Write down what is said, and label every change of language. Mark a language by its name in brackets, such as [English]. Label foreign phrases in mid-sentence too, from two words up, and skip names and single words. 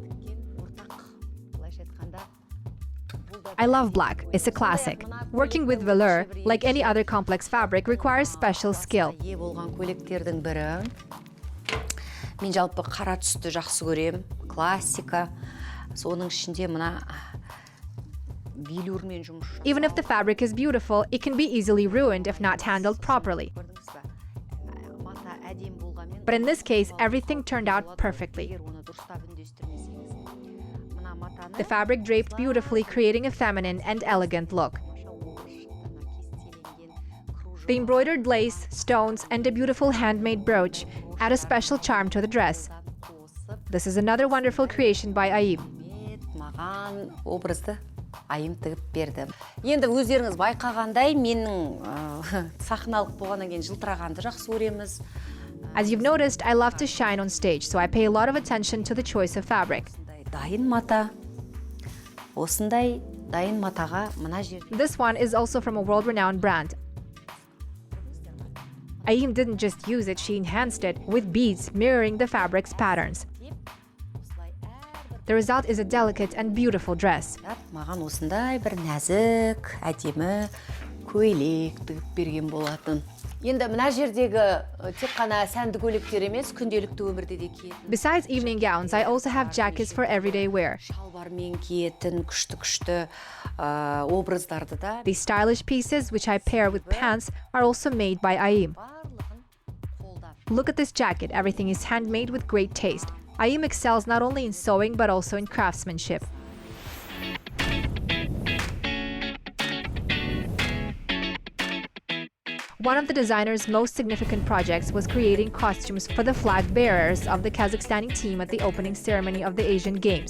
[English] I love black. It's a classic. Working with velour, like any other complex fabric, requires special skill. [Kazakh] Ие болған көйлектердің бірі. Мен жалпы қара түсті жақсы көрем, классика. Соның ішінде мына велюрмен жұмыс. [English] Even if the fabric is beautiful, it can be easily ruined if not handled properly. But in this case, everything turned out perfectly. The fabric draped beautifully, creating a feminine and elegant look. The embroidered lace, stones, and a beautiful handmade brooch add a special charm to the dress. This is another wonderful creation by Ayim. [Kazakh] Маған образды Айым тігіп берді. Енді өздеріңіз байқағандай, менің сахналық болғаннан кейін жылтырағанды жақсы көреміз. [English] As you've noticed, I love to shine on stage, so I pay a lot of attention to the choice of fabric. [Kazakh] Дайын мата. Осындай дайын матаға мына жер. [English] This one is also from a world-renowned brand. Ayim didn't just use it, she enhanced it with beads mirroring the fabric's patterns. The result is a delicate and beautiful dress. [Kazakh] Маған осындай бір нәзік, әдемі көйлек тігіп берген болатын. Енді мына жердегі тек қана сәнді көйлектер емес, күнделікті өмірде де киетін. [English] Besides evening gowns, I also have jackets for everyday wear. [Kazakh] Шалбармен киетін күшті образдарды да. [English] These stylish pieces, which I pair with pants, are also made by Ayim. Look at this jacket. Everything is handmade with great taste. Ayim excels not only in sewing but also in craftsmanship. One of the designer's most significant projects was creating costumes for the flag bearers of the Kazakhstani team at the opening ceremony of the Asian Games.